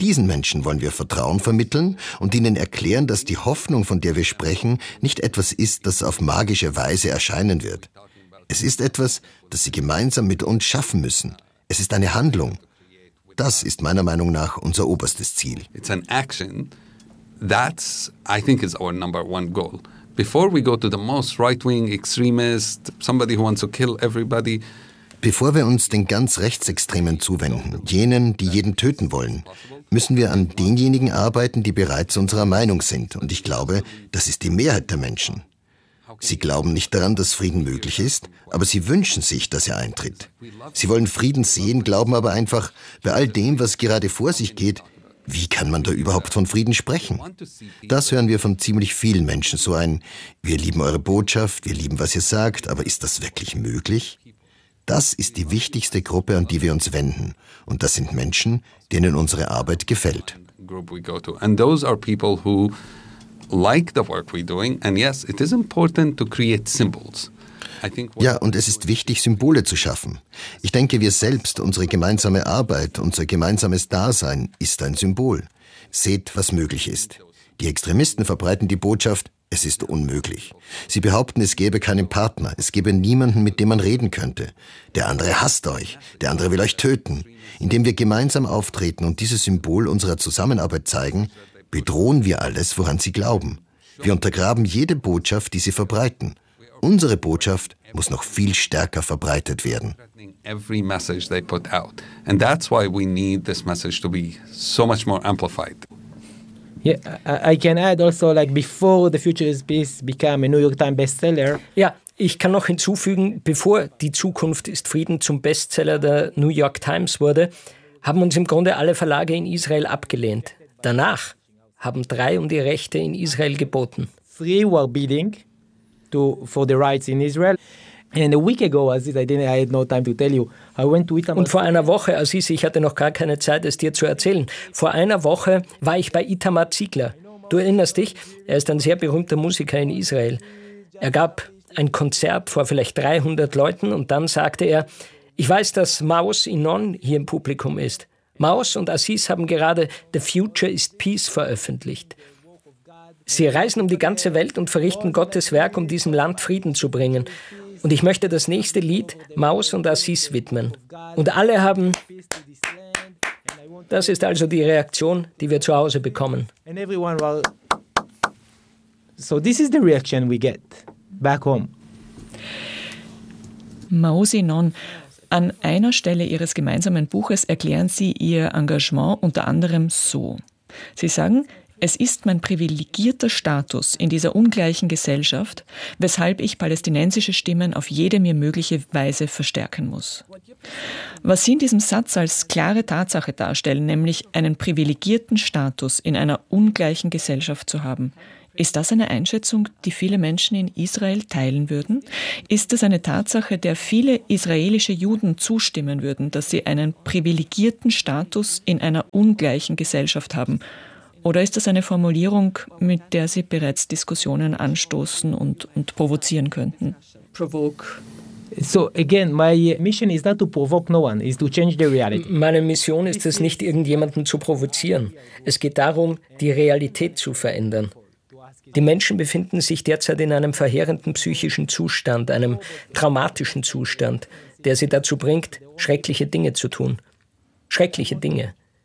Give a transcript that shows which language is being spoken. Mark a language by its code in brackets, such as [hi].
[de] Diesen Menschen wollen wir Vertrauen vermitteln und ihnen erklären, dass die Hoffnung, von der wir sprechen, nicht etwas ist, das auf magische Weise erscheinen wird. Es ist etwas, das sie gemeinsam mit uns schaffen müssen. Es ist eine Handlung. Das ist meiner Meinung nach unser oberstes Ziel. [en] It's an action. That's, I think, is our number one goal. Before we go to the most right-wing extremist, somebody who wants to kill everybody. [de] Bevor wir uns den ganz Rechtsextremen zuwenden, jenen, die jeden töten wollen, müssen wir an denjenigen arbeiten, die bereits unserer Meinung sind. Und ich glaube, das ist die Mehrheit der Menschen. Sie glauben nicht daran, dass Frieden möglich ist, aber sie wünschen sich, dass er eintritt. Sie wollen Frieden sehen, glauben aber einfach, bei all dem, was gerade vor sich geht, wie kann man da überhaupt von Frieden sprechen? Das hören wir von ziemlich vielen Menschen so ein. Wir lieben eure Botschaft, wir lieben, was ihr sagt, aber ist das wirklich möglich? Das ist die wichtigste Gruppe, an die wir uns wenden. Und das sind Menschen, denen unsere Arbeit gefällt. [en] And those are people who like the work we're doing. And yes, it is important to create symbols. [de] Ja, und es ist wichtig, Symbole zu schaffen. Ich denke, wir selbst, unsere gemeinsame Arbeit, unser gemeinsames Dasein ist ein Symbol. Seht, was möglich ist. Die Extremisten verbreiten die Botschaft, es ist unmöglich. Sie behaupten, es gäbe keinen Partner, es gäbe niemanden, mit dem man reden könnte. Der andere hasst euch, der andere will euch töten. Indem wir gemeinsam auftreten und dieses Symbol unserer Zusammenarbeit zeigen, bedrohen wir alles, woran sie glauben. Wir untergraben jede Botschaft, die sie verbreiten. Unsere Botschaft muss noch viel stärker verbreitet werden. [en] Every message they put out. And that's why we need this message to be so much more amplified. Yeah, I can add also, like, before The Future is Peace became a New York Times bestseller. [de] Ja, ich kann noch hinzufügen, bevor Die Zukunft ist Frieden zum Bestseller der New York Times wurde, haben uns im Grunde alle Verlage in Israel abgelehnt. Danach haben 3 um die Rechte in Israel geboten. [en] 3 were bidding for the rights in Israel. And a week ago, Aziz, I had no time to tell you. I went to Itamar. [de] Und vor einer Woche, Aziz, ich hatte noch gar keine Zeit, es dir zu erzählen. Vor einer Woche war ich bei Itamar Ziegler. Du erinnerst dich? Er ist ein sehr berühmter Musiker in Israel. Er gab ein Konzert vor vielleicht 300 Leuten und dann sagte er, ich weiß, dass Maus Inon hier im Publikum ist. Maus und Aziz haben gerade The Future is Peace veröffentlicht. Sie reisen um die ganze Welt und verrichten Gottes Werk, um diesem Land Frieden zu bringen. Und ich möchte das nächste Lied Maus und Aziz widmen. Und alle haben... Das ist also die Reaktion, die wir zu Hause bekommen. [en] So this is the reaction we get back home. [de] Maus Inon, an einer Stelle Ihres gemeinsamen Buches erklären Sie Ihr Engagement unter anderem so. Sie sagen... Es ist mein privilegierter Status in dieser ungleichen Gesellschaft, weshalb ich palästinensische Stimmen auf jede mir mögliche Weise verstärken muss. Was Sie in diesem Satz als klare Tatsache darstellen, nämlich einen privilegierten Status in einer ungleichen Gesellschaft zu haben, Ist das eine Einschätzung, die viele Menschen in Israel teilen würden? Ist es eine Tatsache, der viele israelische Juden zustimmen würden, dass sie einen privilegierten Status in einer ungleichen Gesellschaft haben? Oder ist das eine Formulierung, mit der sie bereits Diskussionen anstoßen und provozieren könnten? [en] So again, my mission is not to provoke no one, is to change the reality. [de] Meine Mission ist es nicht, irgendjemanden zu provozieren. Es geht darum, die Realität zu verändern. Die Menschen befinden sich derzeit in einem verheerenden psychischen Zustand, einem traumatischen Zustand, der sie dazu bringt, schreckliche Dinge zu tun. Schreckliche Dinge.